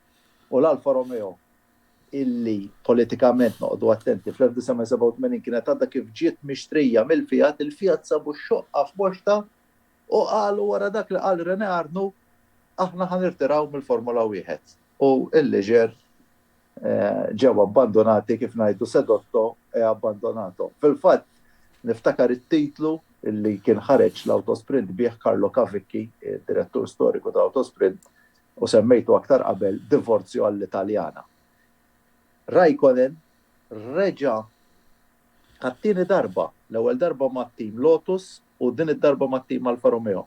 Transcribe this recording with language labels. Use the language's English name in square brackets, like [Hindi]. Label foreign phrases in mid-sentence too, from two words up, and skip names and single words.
[Maltese] U l-Alfa Romeo illi politikament noqogħdu attenti fl-1987 kienet għadha kif ġiet mixtrija mill-Fiat, il-Fiat sabu x-xoqqa f'boxta u qalu wara dak li qal René Arnoux aħna ħanirtiraw mill-Formula 1. U il-Liġer ġew abbandonati kif ngħidu [Italian] sedotto e abbandonato. [Maltese] Fil-fatt niftakar it-titlu illi kien ħareġ l-Autosprint bih Carlo Cavicchi, direttur storiku ta' Autosprint, u semmejtu aktar qabel Divorzju għall-Italjana. Raikkonen reġa' għat-tieni darba, l-ewwel darba mat-tim Lotus u din id-darba mat-tim Alfa Romeo.